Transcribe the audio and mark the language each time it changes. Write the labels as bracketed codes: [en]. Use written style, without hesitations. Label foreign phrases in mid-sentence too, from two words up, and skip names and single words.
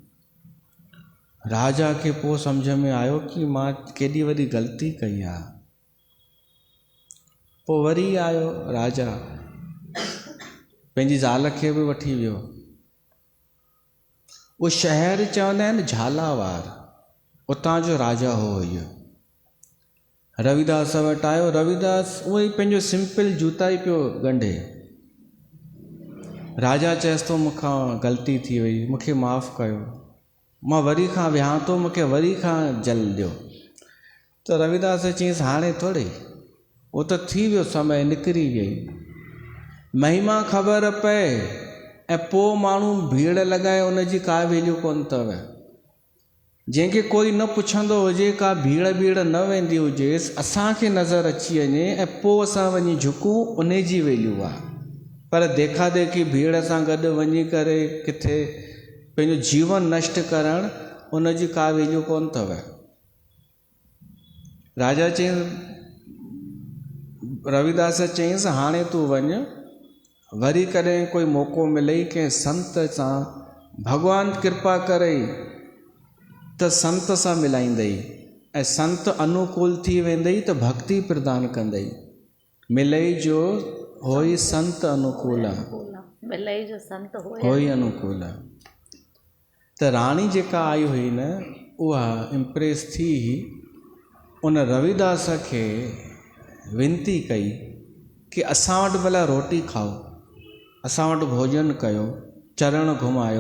[sd] राजा खे पोइ सम्झ में आयो कि मां केॾी वॾी ग़लती कई आहे। पोइ वरी आयो राजा, पंहिंजी ज़ाल खे बि वठी वियो। उहो शहर चवंदा आहिनि झालावार, उतां जो राजा हो इहो। रविदास वटि आयो, रविदास उहो ई पंहिंजो सिंपल जूता ई पियो ॻंढे। राजा चएसि तो मूंखां ग़लती थी वई, मूंखे माफ़ु कयो, मां वरी खां विहां थो, मूंखे वरी खां जल ॾियो। त रविदास चयईंसि हाणे थोड़ी, उहो त थी वियो, समय निकिरी वई। महिमा ख़बर पए ऐं पोइ माण्हू भीड़ लॻाए उनजी का वैल्यू कोन अथव। जंहिंखे कोई न पुछंदो हुजे, का भीड़ न वेंदी हुजेसि, असांखे नज़र अची वञे ऐं पोइ असां वञी झुकूं, उन जी वैल्यू आहे। पर देखा देखी भीड़ सां गॾु वञी करे किथे पंहिंजो जीवन नष्ट करणु, उनजी का वैल्यू कोन अथव। राजा चयईं, रविदास चयईंसि हाणे तूं वञ, वरी कॾहिं कोई मौक़ो मिलई कंहिं संत सां, भॻवानु कृपा करे त संत सां मिलाईंदई ऐं संत अनुकूल थी वेंदई त भक्ति प्रदान कंदई। मिलई जो होई संत अनुकूल आहे, मिलई जो संत होई अनुकूल आहे। त राणी जेका आई हुई न, उहा इम्प्रेस थी, उन रविदास खे विनती कई कि असां वटि भला रोटी खाओ, असां वटि भोजन कयो, चरण घुमायो।